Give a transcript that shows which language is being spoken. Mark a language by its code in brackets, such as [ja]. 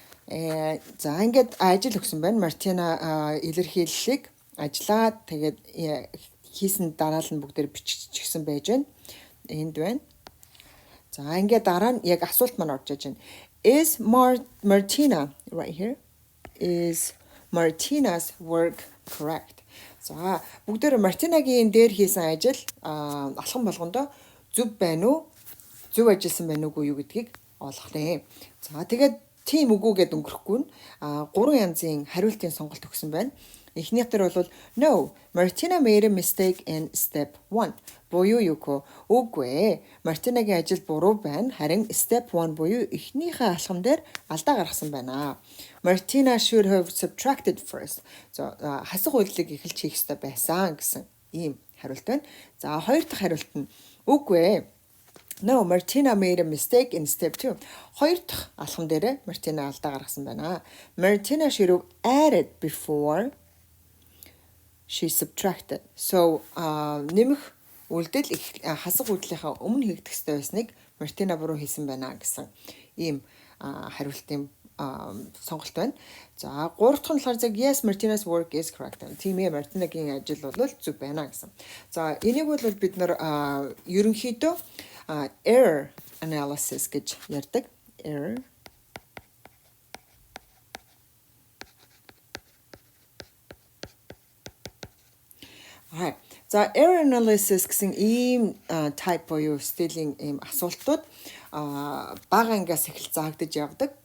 [mn] За ингээд ажил өгсөн байна. Martina илэрхийллийг ажиллаад тэгээд хийсэн дараалал нь бүгдээр биччихсэн байж байна. Энд байна. За ингээд дараа нь яг асуулт маань орж иж байна. [en] Is Martina right here? Is Martina's work correct? [mn] За бүгдээр Martina-гийн дээр хийсэн ажил алхам болгондоо зөв байна уу? Зөв ажилласан байна уугүй юу гэдгийг олох нэ. За тэгээд тийм үгүй гэд өнгөрөхгүй нь 3 янзын хариултын сонголт өгсөн байна. Эхнийх дээр бол [en] no, Martina made a mistake in step 1. [mn] Буюу юуко үгүй. Martina-гийн ажил буруу байна. Харин step 1 буюу эхнийхээ алхам дээр алдаа гаргасан байна. [en] Martina should have subtracted first. [mn] So хасах үйлдэлийг эхэлж хийх ёстой байсан гэсэн ийм хариулт байна. За хоёр дахь хариулт нь үгүй. [en] No, Martina made a mistake in step 2. [mn] Хоёр дахь алхам дээр Martina алдаа гаргасан байна. [en] Martina should have added before she subtracted. [mn] So, нэмэх үйлдэл хасах үйлдэлийнхаа өмнө хийгдэх ёстой байсныг Martina буруу хийсэн байна гэсэн ийм хариултын сонголт байна. За 3 дахь нь болохоор zeg [en] yes Martina's work is correct. [mn] Тийм ээ Martina-гийн ажил бол зөв байна гэсэн. За энийг бол бид нар ерөнхийдөө error analysis гэж ярьдаг. Error За error analysis гэсэн ийм type буюу стилийн ийм асуултууд бага ангиас эхэлж заагдаж явдаг.